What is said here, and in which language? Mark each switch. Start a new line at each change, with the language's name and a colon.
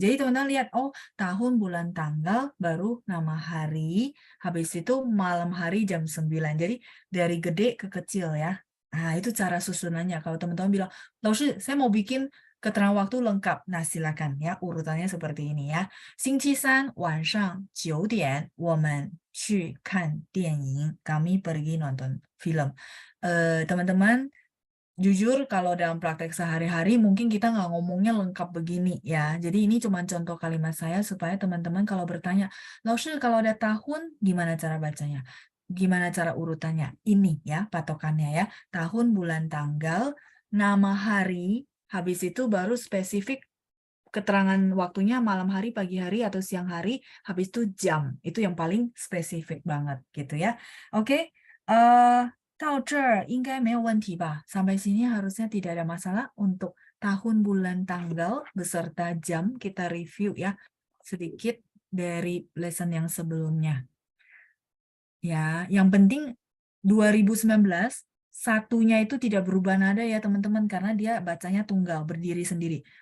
Indonesian: Jadi teman-teman lihat, tahun, bulan, tanggal, baru nama hari, habis itu malam hari jam 9. Jadi dari gede ke kecil ya. Nah, itu cara susunannya. Kalau teman-teman bilang, Laoshi, saya mau bikin keterangan waktu lengkap. Nah, silakan ya, urutannya seperti ini ya.
Chinese: 星期三晚上9点我们去看电影.
Indonesian: Kami pergi nonton film. Teman-teman, jujur kalau dalam praktek sehari-hari mungkin kita nggak ngomongnya lengkap begini ya. Jadi ini cuma contoh kalimat saya supaya teman-teman kalau bertanya, Laoshi kalau ada tahun gimana cara bacanya? Gimana cara urutannya? Ini ya patokannya ya. Tahun, bulan, tanggal, nama hari, habis itu baru spesifik keterangan waktunya malam hari, pagi hari, atau siang hari, habis itu jam. Itu yang paling spesifik banget gitu ya.
Chinese: Oke, 到这儿应该没有问题吧?
Indonesian: Sampai sini harusnya tidak ada masalah untuk tahun, bulan, tanggal, beserta jam. Kita review ya sedikit dari lesson yang sebelumnya. Ya, yang penting 2019 satunya itu tidak berubah nada ya teman-teman karena dia bacanya tunggal berdiri sendiri.